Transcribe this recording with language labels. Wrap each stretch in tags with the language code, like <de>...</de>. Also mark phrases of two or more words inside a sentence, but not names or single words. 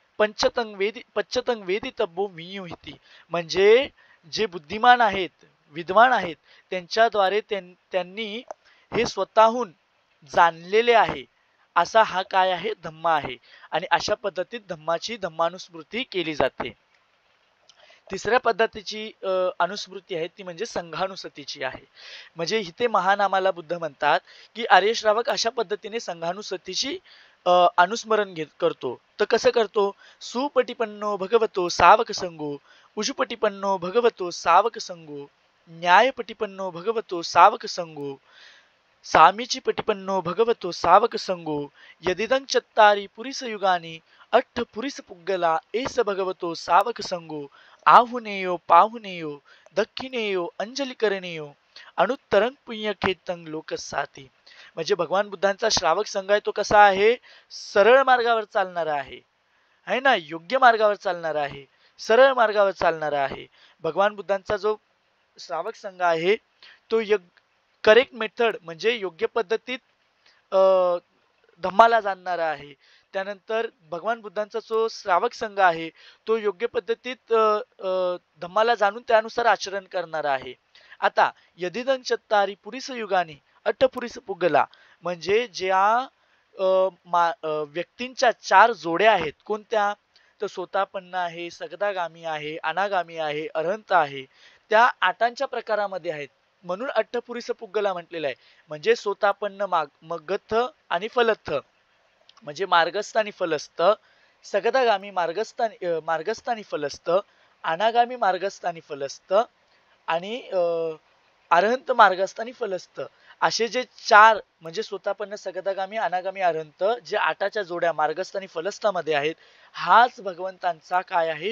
<pi>पच्चतंग वेदितब्बो विनियुहिती</pi> <mr>म्हणजे जे बुद्धिमान आहेत, विद्वान आहेत, त्यांच्याद्वारे त्यांनी हे स्वतःहून जाणलेले आहे, असा हा काय आहे धम्म आहे, आणि अशा पद्धतीत धम्माची धम्मानुस्मृती केली जाते. तिसऱ्या पद्धतीची अनुस्मृती आहे ती म्हणजे संघानुसतीची आहे. म्हणजे इथे महानामाला बुद्ध म्हणतात की आर्य श्रावक अशा पद्धतीने संघानुसतीची अनुस्मरण करतो. तर कसं करतो?</mr> <pi>सुपटिपन्नो भगवतो सावक संगो, उजुपटिपन्नो भगवतो सावक संगो, न्यायपटिपन्नो भगवतो सावक संगो, सामीची पटिपन्नो भगवतो सावक संगो, यदिदं चत्तारी पुरिस युगानी अट्ठ पुरिस पुग्गला एस भगवतो सावक संगो, आहुनेयो पाहुनेयो दक्षिणेयो अंजली करणेयो अनुत्तरंग पुण्यखेतंग लोकसाती.</pi> <mr>म्हणजे भगवान बुद्धांचा श्रावक संघ आहे तो कसा आहे? सरळ मार्गावर चालणारा आहे ना, योग्य मार्गावर चालणारा आहे, सरळ मार्गावर चालणारा आहे. भगवान बुद्धांचा जो श्रावक संघ आहे तो</mr> <en>correct method</en> <mr>म्हणजे योग्य पद्धतीत धम्माला जाणणारा आहे. त्यानंतर भगवान बुद्धांचा जो श्रावक संघ आहे तो योग्य पद्धतीत धम्माला जाणून त्यानुसार आचरण करणारा आहे. आता</mr> <pi>यदिदं चत्तारी पुरिस युगानी अट्ट पुरिस पुगला</pi> <mr>म्हणजे ज्या व्यक्तींच्या 4 जोड्या आहेत, कोणत्या? तर सोतापन्न आहे, सगदागामी आहे, अनागामी आहे, अरहंत आहे, त्या 8 प्रकारामध्ये आहेत, म्हणून</mr> <pi>अट्टपुरिस पुग्गला</pi> <mr>म्हटलेलं आहे. म्हणजे सोतापन्न मगथ आणि फलस्थ म्हणजे मार्गस्थ आणि फलस्थ, सगदागामी मार्गस्थ आणि फलस्थ, अनागामी मार्गस्थ आणि फलस्थ, आणि अरहंत मार्गस्थ आणि फलस्थ, असे जे 4 म्हणजे सोतापन्न सगदागामी अनागामी अरहंत जे 8च्या जोड्या मार्गस्थ आणि फलस्थामध्ये आहेत, हाच भगवंतांचा काय आहे?</mr>